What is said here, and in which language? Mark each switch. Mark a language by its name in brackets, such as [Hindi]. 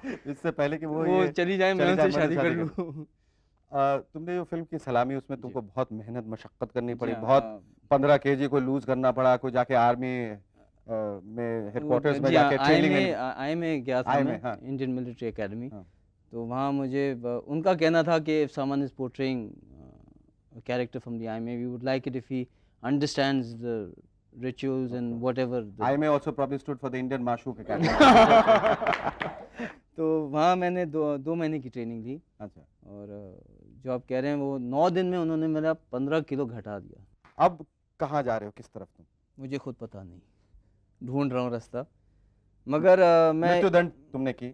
[Hindi] इससे पहले कि वो चली जाए मैं उनसे शादी कर लूं। तुमने जो फिल्म की सलामी उसमें तुमको बहुत मेहनत मशक्कत करनी पड़ी, बहुत 15 kg को लूज करना पड़ा, कोई जाके आर्मी में हेडक्वार्टर्स में जाके ट्रेनिंग आई में गया था मैं, इंडियन मिलिट्री एकेडमी। तो वहाँ मुझे उनका कहना था कि [English] If someone is portraying a character from the IMA, we would like it if he understands the rituals and whatever. IMA also probably stood for the Indian Mashook Academy. [Hindi] तो वहाँ मैंने दो महीने की ट्रेनिंग ली। अच्छा। और जो आप कह रहे हैं वो 9 दिन में उन्होंने मेरा 15 किलो घटा दिया। अब कहाँ जा रहे हो, किस तरफ तुम? मुझे खुद पता नहीं, ढूंढ रहा हूँ रास्ता। मगर मैं मृत्युदंड तुमने की?